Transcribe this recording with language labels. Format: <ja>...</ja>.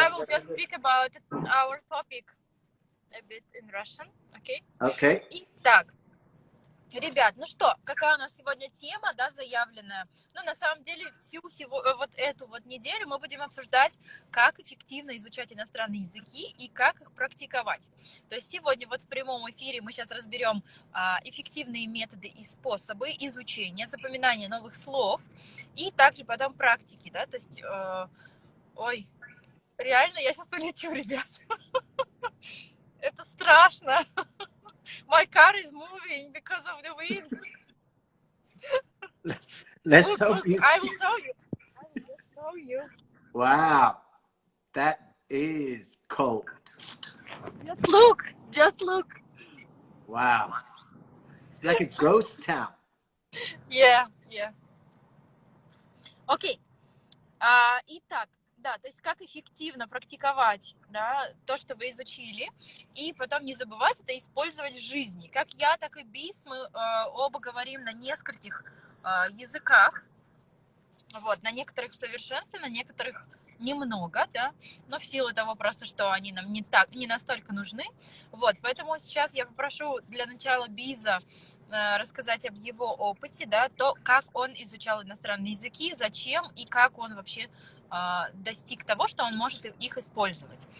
<en>I will just speak about our topic a bit in Russian, okay? Okay.</en> <ru>Итак, ребят, ну что, какая у нас сегодня тема, да, заявленная? Ну, на самом деле, всю вот эту вот неделю мы будем обсуждать, как эффективно изучать иностранные языки и как их практиковать. То есть сегодня вот в прямом эфире мы сейчас разберем эффективные методы и способы изучения, запоминания новых слов и также потом практики, да, то есть, ой, реально я сейчас улечу, ребят. Это страшно.</ru> <en>My car is moving because of the wind. Let's Look, hope you. I will show you. I will just show you. Wow, that is cold. Just look. Wow, it's like a ghost town. Yeah.</en> <ru>Окей. Итак, да, то есть как эффективно практиковать, да, то, что вы изучили, и потом не забывать это использовать в жизни. Как я, так и Бис, мы оба говорим на нескольких языках, вот, на некоторых в совершенстве, на некоторых немного, да, но в силу того просто, что они нам не настолько нужны, вот, поэтому сейчас я попрошу для начала Биза рассказать об его опыте, да, то, как он изучал иностранные языки, зачем и как он вообще достиг того, что он может их использовать.</ru>